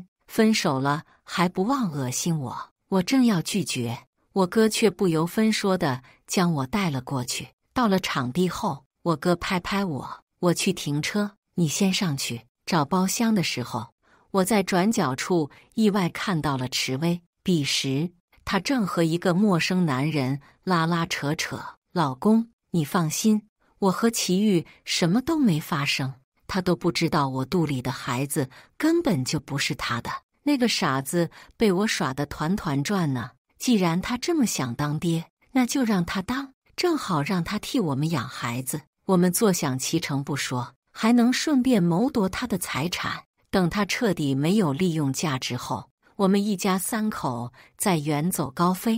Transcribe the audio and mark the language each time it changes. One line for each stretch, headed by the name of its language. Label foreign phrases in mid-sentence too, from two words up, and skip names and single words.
Chinese: 分手了還不忘惡心我。我正要拒絕，我哥卻不由分說地將我帶了過去。到了場地後，我哥拍拍我去停車，你先上去。找包廂的時候，我在轉角處意外看到了池威，彼時他正和一個陌生男人拉拉扯扯。老公，你放心，我和祁煜什麼都沒發生，他都不知道我肚裡的孩子根本就不是他的。那個傻子被我耍得團團轉呢。既然他這麼想當爹，那就讓他當，正好讓他替我們養孩子，我們坐享其成不說，還能順便謀奪他的財產。等他徹底沒有利用價值後，我們一家三口再遠走高飛。